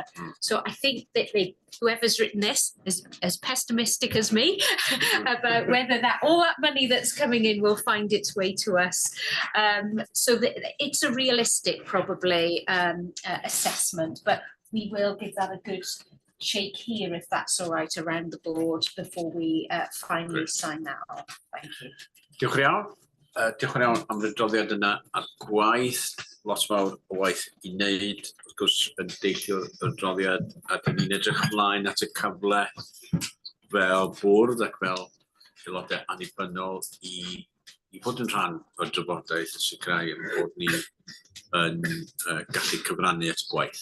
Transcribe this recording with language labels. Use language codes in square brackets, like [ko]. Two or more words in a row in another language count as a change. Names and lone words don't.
[en] So I think that whoever's written this is as pessimistic as me about whether all that money that's coming in will find its way to us. So that it's a realistic, probably, assessment, but we will give that a good shake here, if that's all right, around the board before we finally sign that off. Thank you. [cy] Diolch yn iawn. Diolch yn iawn am y droddiad yna a'r gwaith, lot fawr o waith i wneud, wrth gwrs yn deillio y droddiad, a dyn ni'n edrych ymlaen at y cyfle fel bwrdd ac fel aelodau annibynnol i fod yn rhan o'r drafodaeth yn sicrhau yn bod ni yn gallu cyfrannu at y gwaith.